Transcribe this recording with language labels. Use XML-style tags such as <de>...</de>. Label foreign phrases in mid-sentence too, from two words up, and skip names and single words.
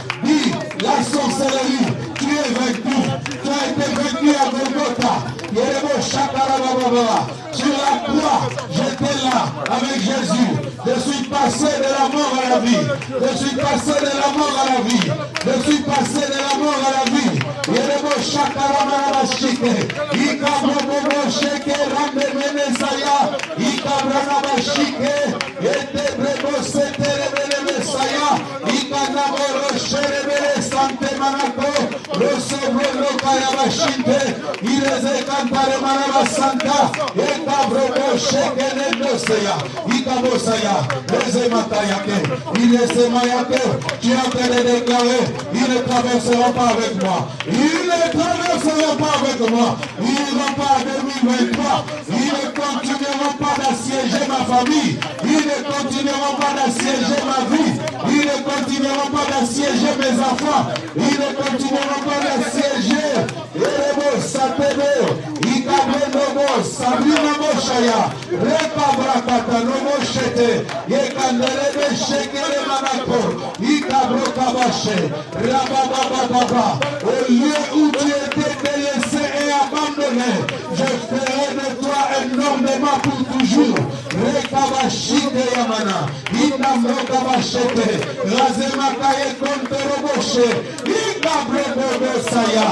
<fr>Dis, la sorcellerie, tu es vaincu. Tu as été vaincu à Golgotha. Yerebo Shakarababa. Sur la croix, j'étais là avec Jésus. Je suis passé de la mort à la vie. Je suis passé de la mort à la vie. Je suis passé de la mort à la vie. Yerebo Shakaramashike, Ikabobo Sheke, Ramene Saya, Ikabranabashike, Etebrebo Setere Messiah, Ikanaboro Sherebele Sante Manako, Rosobro Kayabashinte, Ireze Kantare Manaba Santa, Ekabrobo Sheke Nenosea, Ikabosaya, Reze Matayake, Ireze Mayake, tu es en train de déclarer, il ne traversera pas avec moi, il ne traversera pas avec moi, il ne va pas en 2023, il ne continuera pas d'assiéger ma famille, il ne continuera pas d'assiéger ma vie, il ne continuera pas d'assiéger mes enfants, il ne continuera pas d'assiéger Erebo Satebe, Ikabenobo, Sabrina Moshaya, Rekabrakata, Nomo Shete, Yekandelebe Shekere Manako, Ikabrokabache, Rababababa, au lieu où tu étais délaissé et abandonné, je ferai de toi un ornement pour toujours. Rekabashite Yamana, Inamrokabashete, Razemakaye Kontoroboshe, Ikabrobosaya.</fr>